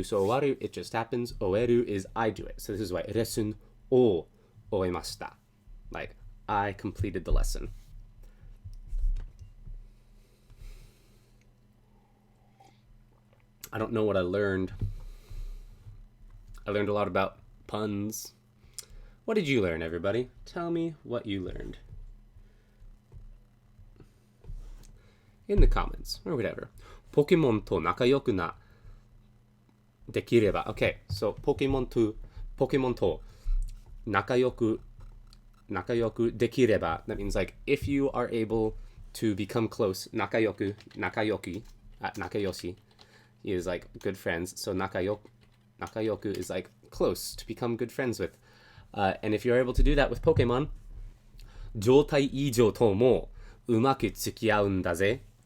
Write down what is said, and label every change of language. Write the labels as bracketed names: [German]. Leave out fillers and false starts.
[English] So [Japanese] 終わる, [English] it just happens. [Japanese] 終える [English] is I do it. So this is why [Japanese] レッスンを終えました. [English] Like, I completed the lesson. I don't know what I learned. I learned a lot about puns. What did you learn, everybody? Tell me what you learned. In the comments, or whatever. [Japanese] Pokemon と仲良くなできれば. [English] Okay, so [Japanese] Pokemon と仲良くできれば. [English] That means like, if you are able to become close, [Japanese] 仲良く, 仲良し [English] is like good friends. So [Japanese] 仲良く [English] is like close, to become good friends with. And if you're able to do that with Pokemon, [Japanese] 状態以上ともうまく付き合うんだぜ.